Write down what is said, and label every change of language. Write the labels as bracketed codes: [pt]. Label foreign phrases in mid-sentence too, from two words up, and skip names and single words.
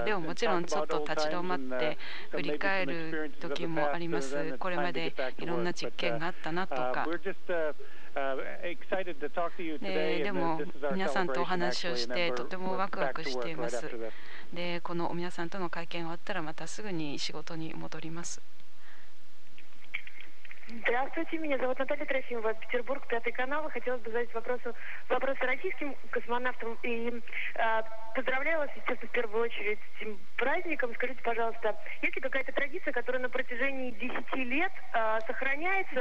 [ja] でももちろんちょっと立ち止まって振り返る時もあります。これまでいろんな実験があったなとか。でも皆さんとお話をしてとてもワクワクしています。で、この皆さんとの会見終わったらまたすぐに仕事に戻ります。 [ru] Здравствуйте, меня зовут Наталья Трофимова, Петербург, 5 канал. Хотелось бы задать вопрос российским космонавтам. И поздравляю вас, естественно, в первую очередь с этим праздником. Скажите, пожалуйста, есть ли какая-то традиция, которая на протяжении 10 лет сохраняется?